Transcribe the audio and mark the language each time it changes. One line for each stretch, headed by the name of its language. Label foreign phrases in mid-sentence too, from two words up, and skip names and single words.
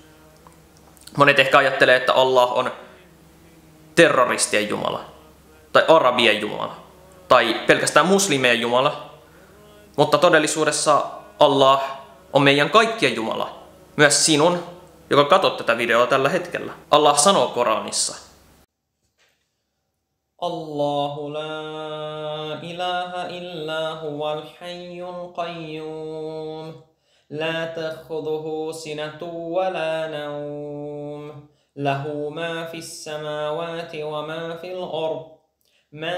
Finnish: Monet ehkä ajattelee, että Allah on terroristien jumala, tai arabien jumala, tai pelkästään muslimien jumala. Mutta todellisuudessa Allah on meidän kaikkien jumala, myös sinun, joka katsot tätä videoa tällä hetkellä. Allah sanoo Koranissa:
Arabic: الله لا إله إلا هو الحي القيوم لا تأخذه سنة ولا نوم له ما في السماوات وما في الأرض من